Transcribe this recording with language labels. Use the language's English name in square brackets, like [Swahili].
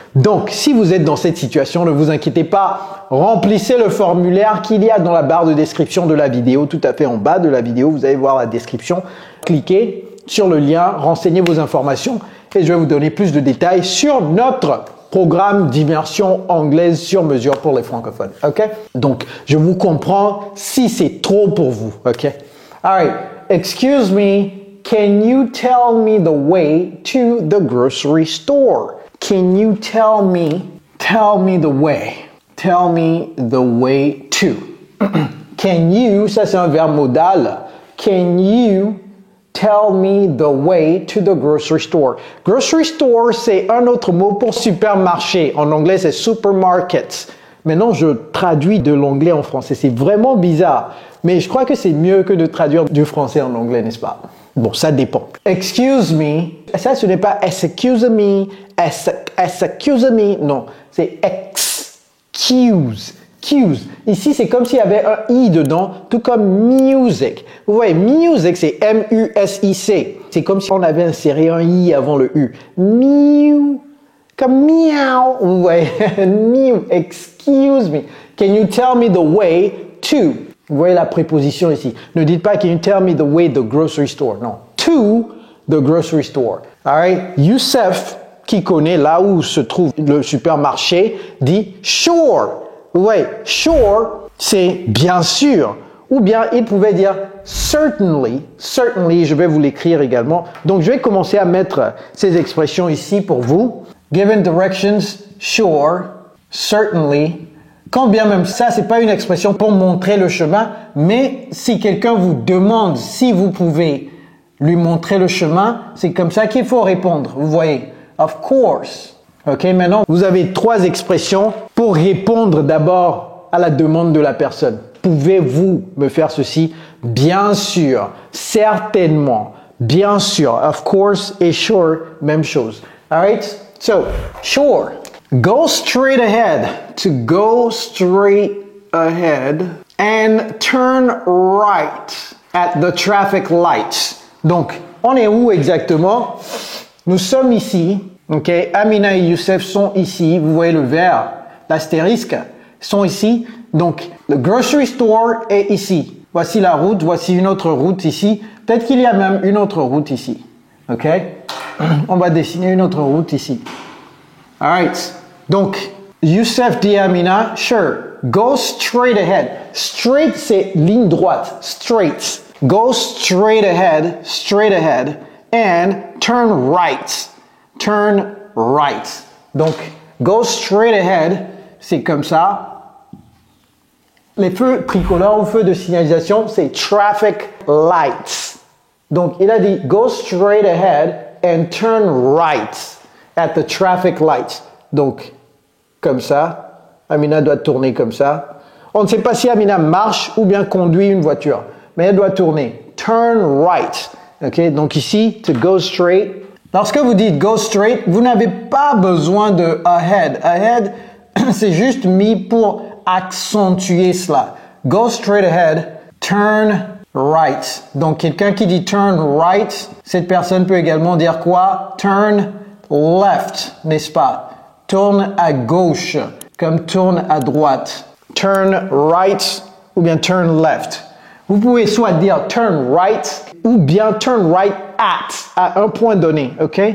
[French] Donc, si vous êtes dans cette situation, ne vous inquiétez pas, remplissez le formulaire qu'il y a dans la barre de description de la vidéo, tout à fait en bas de la vidéo, vous allez voir la description. Cliquez sur le lien, renseignez vos informations et je vais vous donner plus de détails sur notre programme d'immersion anglaise sur mesure pour les francophones. OK? Donc, je vous comprends si c'est trop pour vous. [English] OK? All right. Excuse me, can you tell me the way to the grocery store? Can you tell me the way. Tell me the way to. Can you, [French] ça c'est un verbe modal. [English] Can you tell me the way to the grocery store. [French] Grocery store, c'est un autre mot pour supermarché. En anglais, c'est supermarket. Maintenant, je traduis de l'anglais en français. C'est vraiment bizarre. Mais je crois que c'est mieux que de traduire du français en anglais, n'est-ce pas? Bon, ça dépend. [English] Excuse me. [French] Ça, ce n'est pas excuse me, excuse me. Non, c'est excuse. Cues. Ici, c'est comme s'il y avait un I dedans, tout comme music. Vous voyez, music, c'est M-U-S-I-C. C'est comme si on avait inséré un I avant le U. Mew. Comme miaou. Vous voyez, mew. [English] Excuse me. Can you tell me the way to? [French] Vous voyez la préposition ici. Ne dites pas [English] can you tell me the way to the grocery store. Non. To the grocery store. All right. [French] Youssef, qui connaît là où se trouve le supermarché, dit sure. Oui, sure, c'est bien sûr. Ou bien il pouvait dire certainly. Certainly, je vais vous l'écrire également. Donc, je vais commencer à mettre ces expressions ici pour vous. [English] Given directions, sure, certainly. [French] Quand bien même ça, c'est pas une expression pour montrer le chemin, mais si quelqu'un vous demande si vous pouvez lui montrer le chemin, c'est comme ça qu'il faut répondre. Vous voyez, of course. Ok, maintenant, vous avez 3 expressions pour répondre d'abord à la demande de la personne. Pouvez-vous me faire ceci? Bien sûr, certainement, bien sûr, of course et sure, même chose. [English] Alright? So, sure. Go straight ahead. To go straight ahead and turn right at the traffic lights. [French] Donc, on est où exactement? Nous sommes ici. Ok, Amina et Youssef sont ici. Vous voyez le vert, l'astérisque, sont ici. Donc, le grocery store est ici. Voici la route, voici une autre route ici. Peut-être qu'il y a même une autre route ici. Ok, on va dessiner une autre route ici. Alright. Donc, Youssef dit à Amina, [English] sure, go straight ahead. [French] Straight, c'est ligne droite. [English] Straight. Go straight ahead, and turn right. Turn right. [French] Donc, go straight ahead, c'est comme ça. Les feux tricolores ou feux de signalisation, c'est traffic lights. Donc, il a dit [English] go straight ahead and turn right at the traffic lights. [French] Donc, comme ça. Amina doit tourner comme ça. On ne sait pas si Amina marche ou bien conduit une voiture, mais elle doit tourner. [English] Turn right. [French] Ok, donc ici, [English] to go straight. [French] Lorsque vous dites go straight, vous n'avez pas besoin de ahead. Ahead, c'est juste mis pour accentuer cela. [English] Go straight ahead, turn right. [French] Donc, quelqu'un qui dit turn right, cette personne peut également dire quoi? Turn left, n'est-ce pas? Tourne à gauche, comme tourne à droite. [English] Turn right [French] ou bien turn left. Vous pouvez soit dire turn right ou bien turn right à un point donné, ok?